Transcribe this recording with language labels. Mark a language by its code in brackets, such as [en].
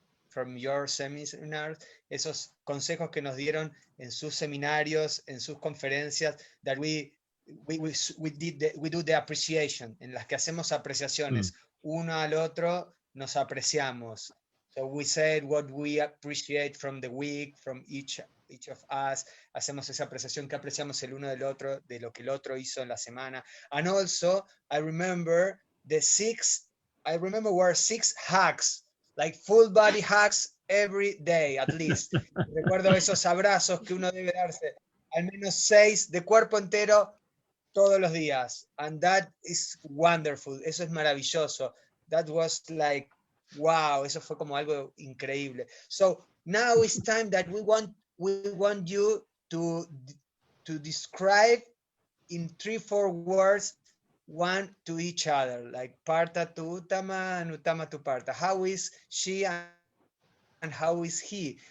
[en] from your seminars, [es] esos consejos que nos dieron en sus seminarios, en sus conferencias, [en] that we do the appreciation, [es] en las que hacemos apreciaciones, uno al otro nos apreciamos. [en] So we said what we appreciate from the week, from each of us, [es] hacemos esa apreciación que apreciamos el uno del otro, de lo que el otro hizo en la semana. [en] And also, I remember were 6 hugs, like full body hugs every day, at least. [es] Recuerdo esos abrazos que uno debe darse, al menos 6 de cuerpo entero todos los días. [en] And that is wonderful. [es] Eso es maravilloso. [en] That was like, wow, [es] eso fue como algo increíble. [en] So now it's time that we want you to describe in 3-4 words one to each other, like Partha to Uttama and Uttama to Partha. How is she and how is he?